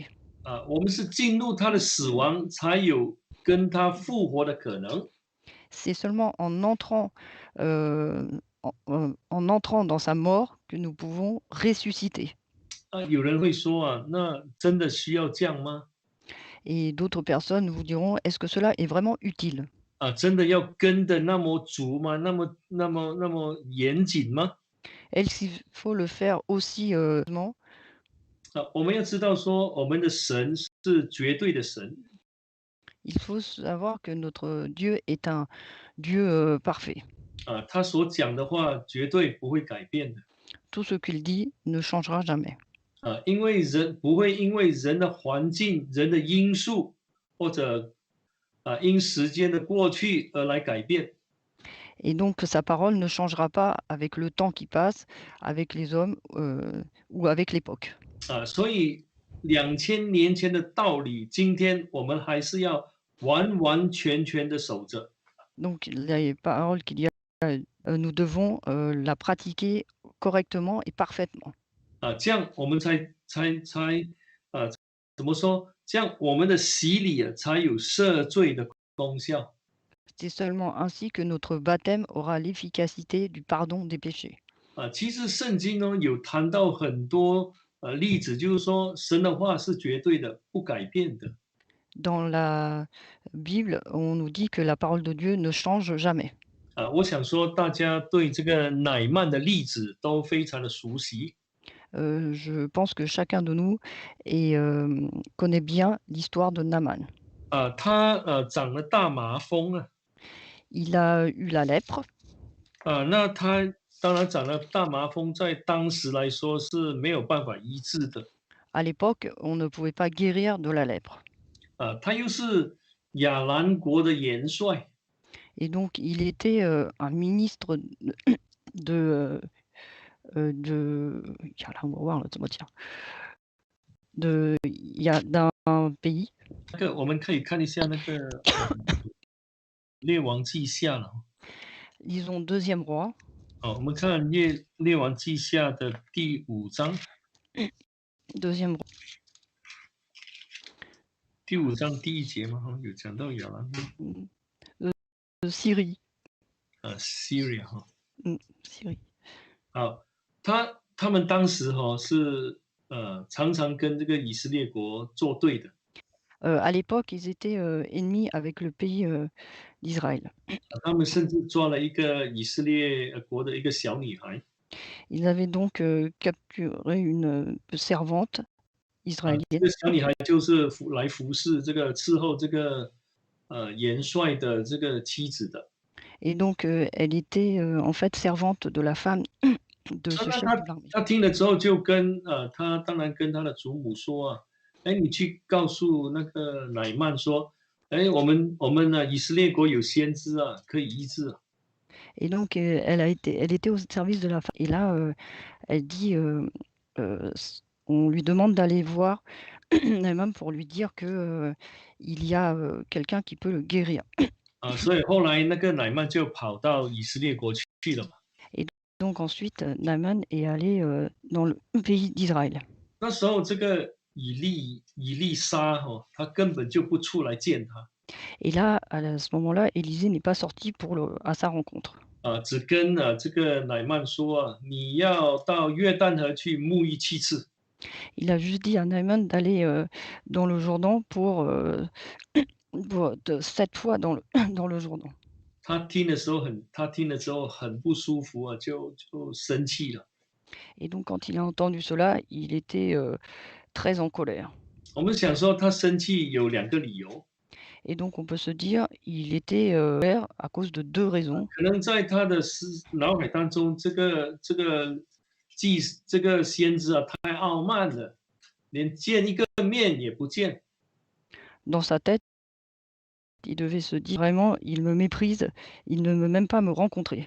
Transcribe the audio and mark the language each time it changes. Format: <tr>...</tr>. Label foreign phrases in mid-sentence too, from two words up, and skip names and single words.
<zh>我们是进入他的死亡，才有跟他复活的可能。</zh> <fr>C'est seulement en entrant, en entrant dans sa mort que nous pouvons ressusciter.</fr> <zh>有人会说啊，那真的需要这样吗？</zh> <fr>Et d'autres personnes vous diront: «Est-ce que cela est vraiment utile?»</fr> <zh>真的要跟的那么足吗？那么严谨吗？</zh> <fr>Est-ce qu'il faut le faire aussi, ment?</fr> <zh>我们要知道说，我们的神是绝对的神，</zh> <fr>Il faut savoir que notre Dieu est un Dieu, parfait.</fr> <zh>他所讲的话绝对不会改变的。</zh> <fr>Tout ce qu'il dit ne changera jamais.</fr> <zh>因为人不会因为人的环境、人的因素，或者因时间的过去而来改变。</zh> <fr>Et donc sa parole ne changera pas avec le temps qui passe, avec les hommes, ou avec l'époque.</fr> <zh>所以2000年前的道理，今天我们还是要完完全全的守着。</zh> <fr>Donc les paroles qu'il y a, nous devons, la pratiquer correctement et parfaitement.</fr> <zh>这样我们才怎么说？这样我们的洗礼才有赦罪的功效。</zh> <fr>C'est seulement ainsi que notre baptême aura l'efficacité du pardon des péchés.</fr> <zh>其实圣经呢有谈到很多例子，就是说神的话是绝对的，不改变的。</zh> <fr>Dans la Bible, on nous dit que la parole de Dieu ne change jamais.</fr> <zh>我想说大家对这个乃曼的例子都非常的熟悉。</zh> <fr>Je pense que chacun de nous est, connaît bien l'histoire de Naaman.</fr> <zh>他长了大麻风啊，</zh> <fr>Il a eu la lèpre.</fr> <zh>那他当然长了大麻风，在当时来说是没有办法医治的。</zh> <fr>À l'époque, on ne pouvait pas guérir de la lèpre.</fr> <zh>他又是亚兰国的元帅，</zh> <fr>Et donc il était, un ministre de, de</fr> <zh>呀，让我忘了怎么讲，</zh> <fr>d'un pays.</fr> <zh>我们可以看一下那个列王记下了。</zh> <fr>Disons deuxième roi.</fr> <zh>我们看列王记下的第5章，</zh> <fr>Deuxième roi.</fr> <zh>第5章第1节嘛，有讲到亚兰</zh> <fr>De Syrie.</fr> <zh>Syria 哈。</zh> <fr>Syrie.</fr> <zh>好，他们当时是常常跟这个以色列国作对的。</zh> <fr>À l'époque, ils étaient, ennemis avec le pays, d'Israël.</fr> <zh>他们甚至抓了一个以色列国的一个小女孩，</zh> <fr>Ils avaient donc, capturé une, servante</fr> <zh>这</zh> <fr>israélienne.</fr> <zh>个小女孩就是来服侍这个伺候这个元帅的这个妻子的。</zh> <fr>Et donc, elle était, en fait servante de la femme de</fr> <zh>那</zh> <fr>ce</fr> <zh>那</zh> <fr>chef</fr> <zh>他</zh> <fr>de l'armée.</fr> <zh>他听了之后就跟他当然跟他的祖母说啊，你去告诉那个乃曼说，我们呢以色列国有先知啊，可以医治啊。</zh> <fr>Et donc, elle était au service de la femme et là, elle dit, on lui demande d'aller voir Naaman pour lui dire que, il y a, quelqu'un qui peut le guérir.</fr> <zh>所以后来那个乃曼就跑到以色列国去了嘛。</zh> <fr>Et donc ensuite, Naaman est allé, dans le pays d'Israël.</fr> <zh>那时候这个以利沙他根本就不出来见他，</zh> <fr>Et là, ce moment-là, Élisée n'est pas sorti à sa rencontre.</fr> <zh>只跟这个乃曼说啊，你要到约旦河去沐浴7次。</zh> <fr>Il a juste dit à Naaman d'aller, dans le Jourdain pour 7 fois dans le dans le Jourdain.</fr> <zh>他听了之后很不舒服啊，就生气了。</zh> <fr>Et donc quand il a entendu cela, il était, très en colère.</fr> <zh>我们想说他生气有2个理由，</zh> <fr>Et donc on peut se dire, il était, colère à cause de 2 raisons.</fr> <zh>可能在他的脑海当中，这个先知啊太傲慢了，连见一个面也不见。</zh> <fr>Dans sa tête, il devait se dire: «Vraiment, il me méprise, il ne veut même pas me rencontrer».</fr>